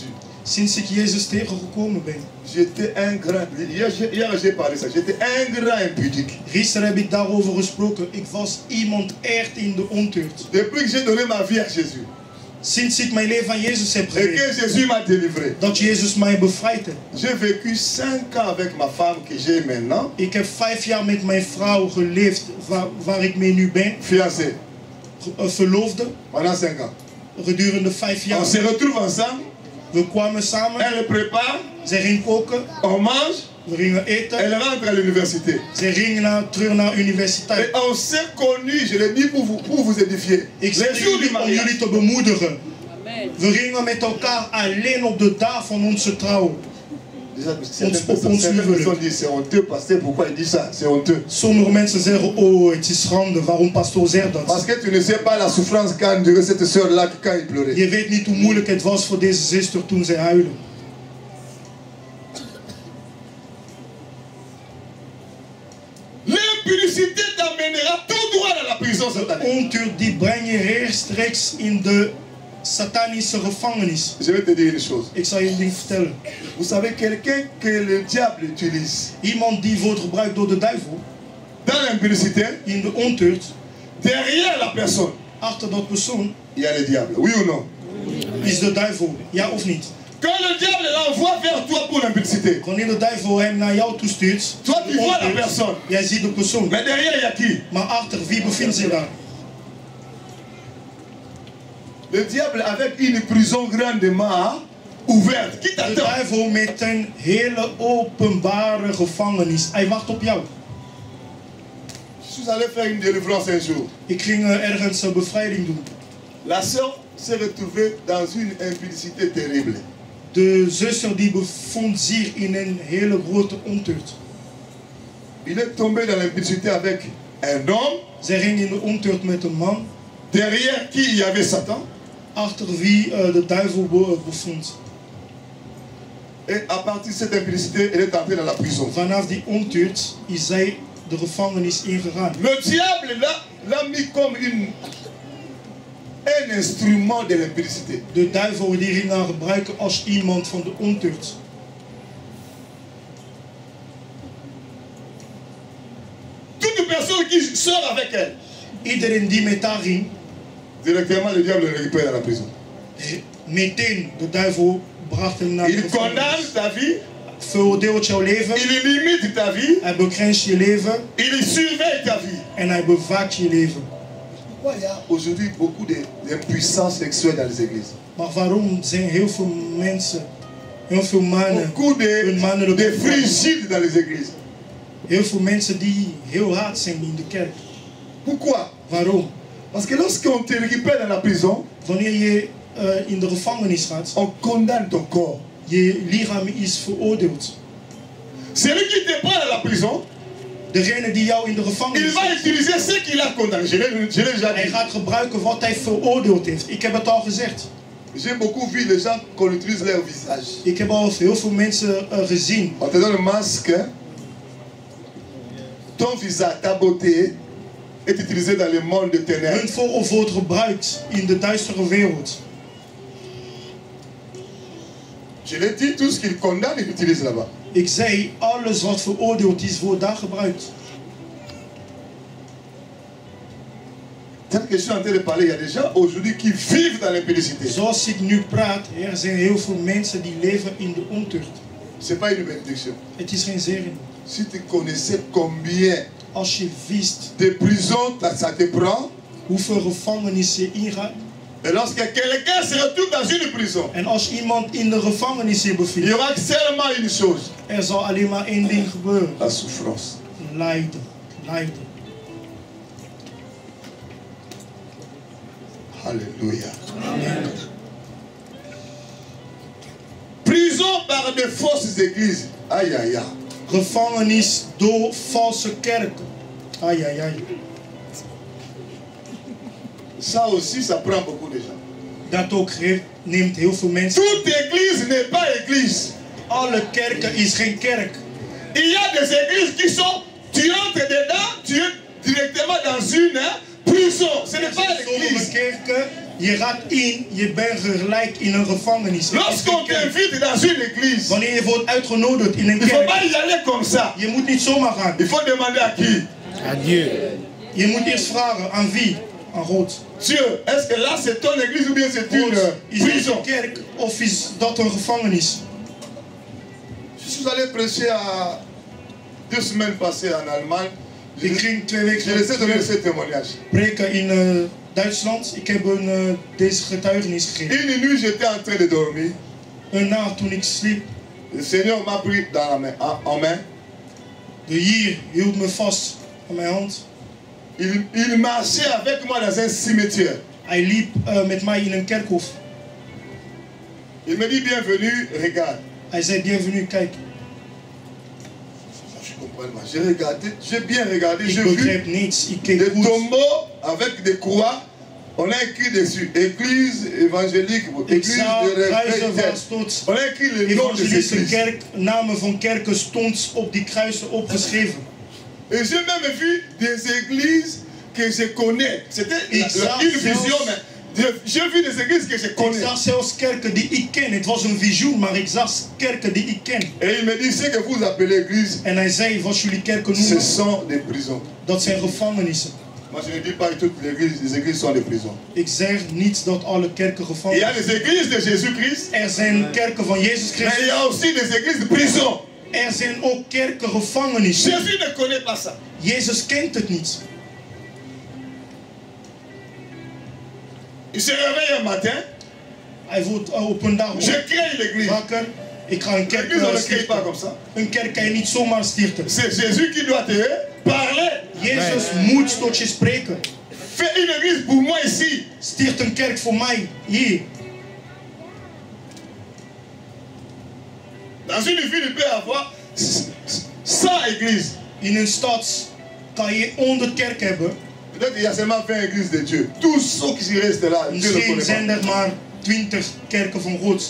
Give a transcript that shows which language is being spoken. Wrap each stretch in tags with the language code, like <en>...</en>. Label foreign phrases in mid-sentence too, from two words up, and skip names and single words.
<nl>Sinds ik Jezus tegengekomen ben.</nl> <fr>j'étais un grand... Hier j'ai parlé de ça. J'étais un grand impudique.</fr> <nl>Gisteren heb ik daarover gesproken. Ik was iemand echt in de ontucht.</nl> <fr>Depuis que j'ai donné ma vie à Jésus,</fr> <nl>Sinds ik mijn leven aan Jezus heb</nl> <fr>et que</fr> <nl>gegeven,</nl> <fr>Jésus m'a délivré.</fr> <nl>dat Jezus mij bevrijd heeft.</nl> <fr>J'ai vécu 5 ans avec ma femme que j'ai maintenant,</fr> <nl>Ik heb 5 jaar met mijn vrouw geleefd, waar ik mee nu ben,</nl> <fr>fiancée,</fr> <nl>verloofde,</nl> <fr>pendant 5 ans.</fr> <nl>gedurende 5</nl> <fr>On</fr> <nl>jaar.</nl> <fr>se retrouve ensemble,</fr> <nl>We kwamen samen,</nl> <fr>elle prépare,</fr> <nl>zij ging koken,</nl> <fr>on mange,</fr> <nl>we gingen eten,</nl> <fr>elle rentre à l'université.</fr> <nl>zij gingen terug naar de</nl> <fr>Et</fr> <nl>universiteit.</nl> <fr>on s'est connus, je le dis pour vous édifier.</fr> <nl>Ik</nl> <fr>Les</fr> <nl>zeg</nl> <fr>jours du</fr> <nl>jullie om</nl> <fr>mariage.</fr> <nl>jullie te bemoedigen. We gingen met elkaar alleen op de dag van onze trouw.</nl> <fr>Déjà, certaines personnes disent c'est honteux, pasteur, pourquoi il dit ça? C'est honteux.</fr> <nl>Sommige mensen zeggen, oh het is schande, waarom pastoor zegt</nl> <fr>Parce</fr> <nl>dat?</nl> <fr>que tu ne sais pas la souffrance qu'a enduré cette soeur-là quand il pleurait.</fr> <nl>Je weet niet hoe moeilijk het was voor deze zuster toen zij huilde.</nl> <fr>L'impudicité t'amènera tout droit dans la prison satanique.</fr> <nl>Ontucht die breng je rechtstreeks in de satanische gevangenis.</nl> <fr>Je vais te dire une chose.</fr> <nl>Ik zal je een ding vertellen.</nl> <fr>Vous savez, quelqu'un que le diable utilise</fr> <nl>Iemand die wordt gebruikt door de duivel</nl> <fr>dans l'impudicité,</fr> <nl>in de ontucht,</nl> <fr>derrière la personne,</fr> <nl>achter dat persoon</nl> <fr>il y a le diable. Oui ou non?</fr> <nl>is de duivel. Ja of niet?</nl> <fr>Quand le diable l'envoie vers toi pour l'impudicité,</fr> <nl>Wanneer de duivel hem naar jou toestuurt,</nl> <fr>toi tu</fr> <nl>de</nl> <fr>vois la</fr> <nl>ontucht,</nl> <fr>personne.</fr> <nl>jij ziet de persoon.</nl> <fr>Mais derrière, il y a qui?</fr> <nl>Maar achter, wie bevindt zich daar?</nl> <fr>Le diable avec une prison grandement ouverte. Qui</fr> <nl>De</nl> <fr>t'attend?</fr> <nl>duivel met een hele openbare gevangenis. Hij wacht op jou.</nl> <fr>Je suis allé faire une délivrance un jour.</fr> <nl>Ik ging ergens een bevrijding doen.</nl> <fr>La sœur s'est retrouvée dans une impudicité terrible.</fr> <nl>De zuster die bevond zich in een hele grote ontucht.</nl> <fr>Il est tombé dans l'impudicité avec un homme,</fr> <nl>Zij ging in de ontucht met een man,</nl> <fr>derrière qui il y avait Satan.</fr> <nl>achter wie de duivel bevond.</nl> <fr>Et à partir de cette impudicité, elle est entrée dans la prison.</fr> <nl>Vanaf die ontucht is zij de gevangenis ingegaan.</nl> <fr>Le diable l'a mis comme un instrument de l'impudicité.</fr> <nl>De duivel die ging haar gebruiken als iemand van de ontucht.</nl> <fr>Toute personne qui sort avec elle,</fr> <nl>Iedereen die met haar ging,</nl> <fr>directement le diable le récupère dans la prison.</fr> <nl>meteen de duivel bracht hem naar de</nl> <fr>Il condamne</fr> <nl>gevangenis.</nl> <fr>ta vie,</fr> <nl>Veroordeelt jouw leven,</nl> <fr>il limite ta vie,</fr> <nl>hij begrenst je leven</nl> <fr>il surveille ta vie.</fr> <nl>en hij bewaakt je leven.</nl> <fr>Pourquoi il y a aujourd'hui beaucoup d'impuissance sexuelle dans les églises?</fr> <nl>Maar waarom zijn heel veel mensen, heel veel mannen,</nl> <fr>Beaucoup</fr> <nl>hun mannelijke</nl> <fr>de frigides dans les églises.</fr> <nl>heel veel mensen die heel hard zijn in de kerk.</nl> <fr>Pourquoi?</fr> <nl>Waarom?</nl> <fr>Parce que lorsqu'on te récupère dans la prison,</fr> <nl>Wanneer je in de gevangenis gaat,</nl> <fr>on condamne ton corps.</fr> <nl>je lichaam is veroordeeld.</nl> <fr>Celui qui te prend dans la prison,</fr> <nl>Degene die jou in de</nl> <fr>il</fr> <nl>gevangenis</nl> <fr>va</fr> <nl>zet,</nl> <fr>utiliser ce qu'il a condamné. Je l'ai déjà</fr> <nl>hij</nl> <fr>dit.</fr> <nl>gaat gebruiken wat hij veroordeeld heeft. Ik heb het al gezegd.</nl> <fr>J'ai beaucoup vu les gens qu'on utilise leur visage. Ik heb al heel veel mensen gezien. On te donne un masque. Ton visage, ta beauté est utilisée dans le monde de ténèbres.</fr> <nl>Hun voorhoofd wordt gebruikt in de duistere wereld.</nl> <fr>Je l'ai dit, tout ce qu'il condamne, il utilise là-bas.</fr> <nl>Ik zei, alles wat veroordeeld is, wordt daar gebruikt.</nl> <fr>Tel que je suis en train de parler, il y a des gens aujourd'hui qui vivent dans l'impudicité.</fr> <nl>Zoals ik nu praat, er zijn heel veel mensen die leven in de ontucht.</nl> <fr>Ce n'est pas une bénédiction.</fr> <nl>Het is geen zegen.</nl> <fr>Si tu connaissais combien</fr> <nl>Als je wist</nl> <fr>de prisons ça te prend,</fr> <nl>hoeveel gevangenissen je ingaat.</nl> <fr>et lorsque quelqu'un se retrouve dans une prison,</fr> <nl>En als iemand in de gevangenis zich</nl> <fr>il y</fr> <nl>bevindt,</nl> <fr>aura seulement une chose,</fr> <nl>er zal alleen maar één ding gebeuren.</nl> <fr>la souffrance.</fr> <nl>Lijden. Lijden.</nl> <fr>Alléluia. Amen. Prison par de fausses églises. Aïe, aïe, aïe.</fr> <nl>Gevangenis door valse kerken. Ai, ai, ai.</nl> <fr>Ça aussi, ça prend beaucoup de gens.</fr> <nl>Dat ook neemt heel veel mensen.</nl> <fr>Toute église n'est pas église.</fr> <nl>Alle kerken is geen kerk.</nl> <fr>Il y a des églises qui sont, tu entres dedans, tu es directement dans une prison. Ce n'est pas</fr> <nl>Sommige</nl> <fr>l'église.</fr> <nl>kerken, je gaat in, je bent gelijk in een gevangenis. Het is</nl> <fr>Lorsqu'on</fr> <nl>geen kerk.</nl> <fr>t'invite dans une église,</fr> <nl>Wanneer je wordt uitgenodigd in een</nl> <fr>il ne faut</fr> <nl>kerk,</nl> <fr>pas y aller comme ça.</fr> <nl>je moet niet zomaar gaan. Il faut demander à qui? Je moet eerst vragen aan wie. aan rood.</nl> <fr>Dieu, est-ce que là c'est ton église ou bien c'est une</fr> <nl>Rood, is dat</nl> <fr>prison?</fr> <nl>een kerk of is dat een gevangenis?</nl> <fr>Je suis allé prêcher à 2 semaines passées en Allemagne.</fr> <nl>Ik ging 2</nl> <fr>Je</fr> <nl>weken</nl> <fr>laissé donner ce témoignage.</fr> <nl>preken in Duitsland. Ik heb deze getuigenis gegeven.</nl> <fr>Une nuit, j'étais en train de dormir.</fr> <nl>Een nacht toen ik sliep,</nl> <fr>Le Seigneur m'a pris dans la main, en main.</fr> <nl>de Heer hield me vast aan mijn hand.</nl> <fr>Il marchait avec moi dans un cimetière.</fr> <nl>Hij liep met mij in een kerkhof.</nl> <fr>Il me dit bienvenue, regarde.</fr> <nl>Hij zei, bienvenue, kijk.</nl> <fr>Je comprends pas. J'ai regardé, j'ai bien regardé,</fr> <nl>Ik</nl> <fr>j'ai vu</fr> <nl>begreep niets. Ik keek</nl> <fr>des</fr> <nl>goed.</nl> <fr>tombeaux avec des croix. On a écrit dessus Église évangélique,</fr> <nl>Ik</nl> <fr>Église</fr> <nl>zag</nl> <fr>de</fr> <nl>kruisen waar</nl> <fr>réveil.</fr> <nl>stond</nl> <fr>On a écrit le nom des</fr> <nl>evangelische</nl> <fr>églises.</fr> <nl>kerk, namen van kerken stond op die kruisen opgeschreven.</nl> <fr>Et j'ai même vu des églises que je connais. C'était Exact, une vision,</fr> <nl>zelfs.</nl> <fr>mais j'ai vu des églises que je</fr> <nl>Ik</nl> <fr>connais.</fr> <nl>zag zelfs kerken die ik ken. Het was een visioen, maar ik zag kerken die ik ken.</nl> <fr>Et il me dit, ce que vous appelez église,</fr> <nl>En hij zei, wat jullie kerken</nl> <fr>ce</fr> <nl>noemen,</nl> <fr>sont des prisons.</fr> <nl>dat zijn gevangenissen.</nl> <fr>Moi, je ne dis pas que toutes les églises sont des prisons.</fr> <nl>Ik zeg niet dat alle kerken</nl> <fr>Il y a</fr> <nl>gevangenissen</nl> <fr>des églises de Jésus-Christ,</fr> <nl>zijn. Er zijn kerken van Jezus</nl> <fr>mais il</fr> <nl>Christus.</nl> <fr>y a aussi des églises de prison.</fr> <nl>Er zijn ook kerken gevangenissen.</nl> <fr>Jésus ne connaît pas ça.</fr> <nl>Jezus kent het niet.</nl> <fr>Il se réveille un matin,</fr> <nl>Hij wordt op een dag</nl> <fr>je crée l'église.</fr> <nl>wakker. Ik ga een kerk</nl> <fr>L'église, on ne crée</fr> <nl>stichten.</nl> <fr>pas comme ça.</fr> <nl>Een kerk kan je niet zomaar stichten.</nl> <fr>C'est Jésus qui doit te parler.</fr> <nl>Jezus moet tot je spreken.</nl> <fr>Fais une église pour moi ici.</fr> <nl>Sticht een kerk voor mij hier.</nl> <fr>Dans une ville, il peut y avoir 100 églises.</fr> <nl>In een stad kan je 100 kerken hebben.</nl> <fr>Peut-être qu'il y a seulement 20 églises de Dieu. Tous ceux qui restent là, Dieu ne</fr> <nl>Misschien</nl> <fr>connaît</fr> <nl>zijn</nl> <fr>pas.</fr> <nl>er maar 20 kerken van God.</nl>